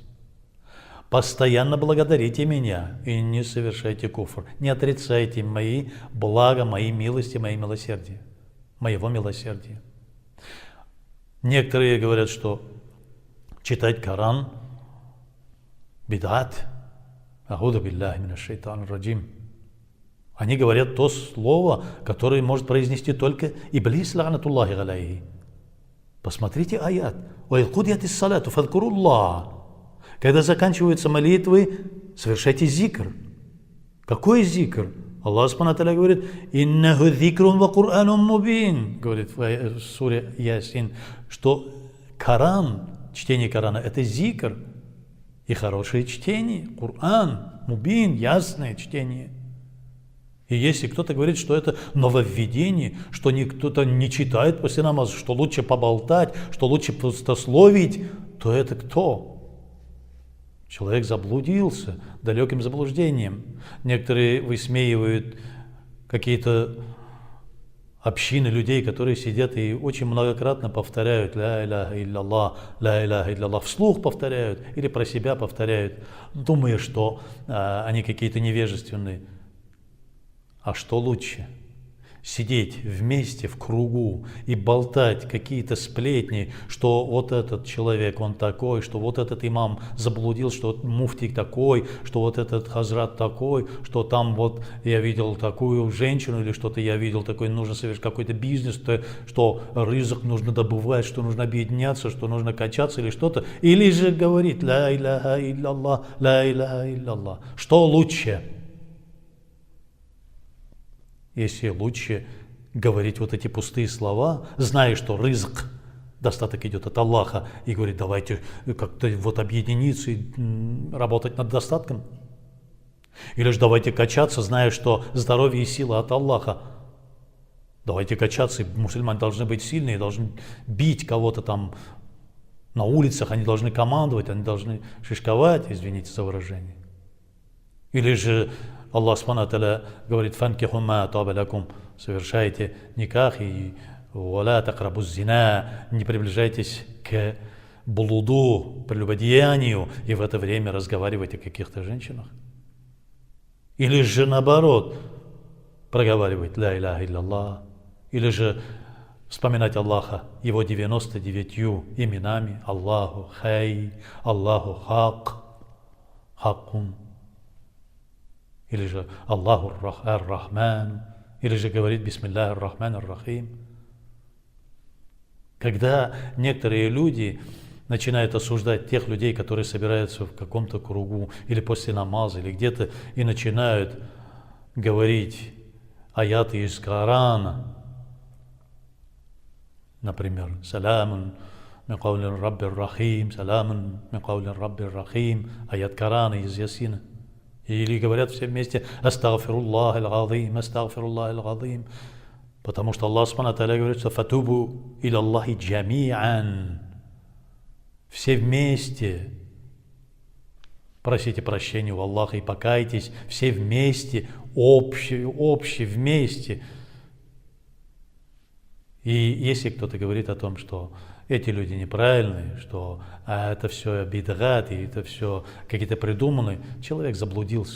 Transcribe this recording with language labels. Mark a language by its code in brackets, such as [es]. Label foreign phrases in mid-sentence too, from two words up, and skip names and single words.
[ru] Постоянно благодарите меня и не совершайте куфр. Не отрицайте мои блага, мои милости, мои милосердия, моего милосердия. Некоторые говорят, что читать Коран бидат. [ar] أعوذ بالله من الشيطان الرجيم. [ru] Они говорят то слово, которое может произнести только Иблис [ar] لعنة الله عليه. [ru] Посмотрите аят. [ar] وإذا قضيت الصلاة فاذكروا الله. [ru] Когда заканчиваются молитвы, совершайте зикр. Какой зикр? Аллах [ar] سبحانه وتعالى [ru] говорит: [ar] «إنه ذكر وقرآن مبين», [ru] говорит в суре Ясин, что Коран, чтение Корана – это зикр и хорошее чтение. [ar] قرآن مبين, [ru] ясное чтение. И если кто-то говорит, что это нововведение, что кто-то не читает после намаза, что лучше поболтать, что лучше пустословить, то это кто? Человек заблудился далеким заблуждением. Некоторые высмеивают какие-то общины людей, которые сидят и очень многократно повторяют [ar] «لا إله إلا الله», «لا إله إلا الله», [ru] вслух повторяют или про себя повторяют, думая, что они какие-то невежественные. А что лучше? Сидеть вместе в кругу и болтать какие-то сплетни, что вот этот человек, он такой, что вот этот имам заблудил, что вот муфтий такой, что вот этот хазрат такой, что там вот я видел такую женщину или что-то я видел такой, нужно совершить какой-то бизнес, что рызык нужно добывать, что нужно объединяться, что нужно качаться или что-то. Или же говорит [ar] «لا إله إلا الله لا إله إلا الله». [ru] Что лучше? Если лучше говорить вот эти пустые слова, зная, что рызк, достаток идет от Аллаха, и говорит, давайте как-то вот объединиться и работать над достатком. Или же давайте качаться, зная, что здоровье и сила от Аллаха. Давайте качаться, мусульмане должны быть сильные, должны бить кого-то там на улицах, они должны командовать, они должны шишковать, извините за выражение. Или же Аллах [ar] سبحانه وتعالى [ru] говорит: [ar] «فانكحوا ما طاب لكم», [ru] совершайте никах и [ar] «ولا تقربوا الزنا», [ru] не приближайтесь к блуду, прелюбодеянию и в это время разговаривать о каких-то женщинах? Или же наоборот, проговаривать [ar] لا إله إلا الله, [ru] или же вспоминать Аллаха Его 99 именами: [ar] الله حي الله حق حق, [ru] или же [ar] الله الرحمن, [ru] или же говорить [ar] بسم الله الرحمن الرحيم. [ru] Когда некоторые люди начинают осуждать тех людей, которые собираются в каком-то кругу или после намаза, или где-то, и начинают говорить аяты из Корана, например, [ar] «سلام قولا من رب رحيم», «سلام قولا من رب رحيم», [ru] аят Корана из Ясина. Или говорят все вместе [ar] «أستغفر الله العظيم أستغفر الله العظيم», [ru] потому что Аллах [ar] سبحانه وتعالى [ru] говорит, что [ar] «فتوبوا إلى الله جميعا», [ru] все вместе просите прощения у Аллаха и покайтесь, все вместе, общие вместе. И если кто-то говорит о том, что эти люди неправильные, что это все бидгат, и это все какие-то придуманные, человек заблудился.